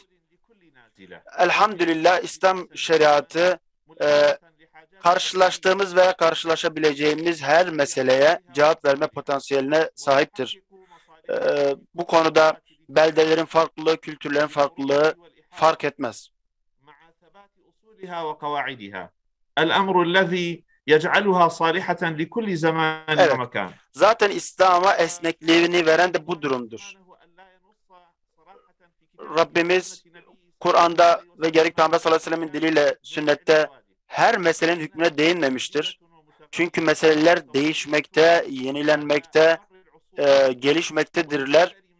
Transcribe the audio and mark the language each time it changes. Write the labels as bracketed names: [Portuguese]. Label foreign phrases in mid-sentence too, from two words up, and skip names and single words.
[Turkish] Elhamdülillah İslam şeriatı karşılaştığımız veya karşılaşabileceğimiz her meseleye cevap verme potansiyeline sahiptir. Bu konuda beldelerin farklılığı, kültürlerin farklılığı fark etmez. [Arabic] الأمر الذي يجعلها صالحة لكل زمان [Turkish] Evet. [Arabic] ومكان. [Turkish] Zaten İslam'a esnekliğini veren de bu durumdur. Rabbimiz Kur'an'da ve gerek Peygamber [Arabic] صلى الله عليه وسلم [Turkish] diliyle sünnette her meselenin hükmüne değinmemiştir. Çünkü meseleler değişmekte, yenilenmekte, gelişmektedirler.